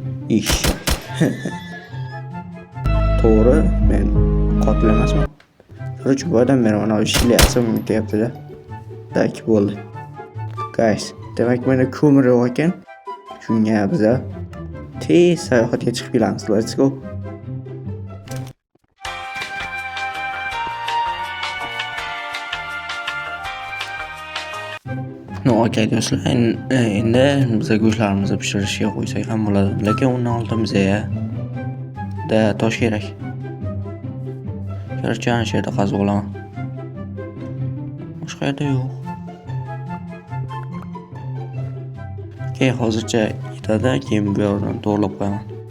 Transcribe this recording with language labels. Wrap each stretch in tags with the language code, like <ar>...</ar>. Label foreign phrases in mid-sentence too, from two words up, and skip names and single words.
<uz>To'g'ri, men qotil emasman. Короче, bu odam meni mana ishlayapsan deyapti-da. Tak bo'ldi. Guys, demak menda ko'mir yo'q ekan. Shunga biz tez sayohatga chiqib kelamiz.</uz> <en>Let's go. No,</en> <uz>okey do'stlar, endi biz go'shtlarimizni pishirishga qo'ysak ham bo'ladi. Lekin undan oldin bizga tosh kerak. Короче, ana shu yerda qazib olaman. Boshqa yerda yo'q. Okey, hozircha yetadi, keyin bu yerdan to'g'rilab qo'yaman.</uz>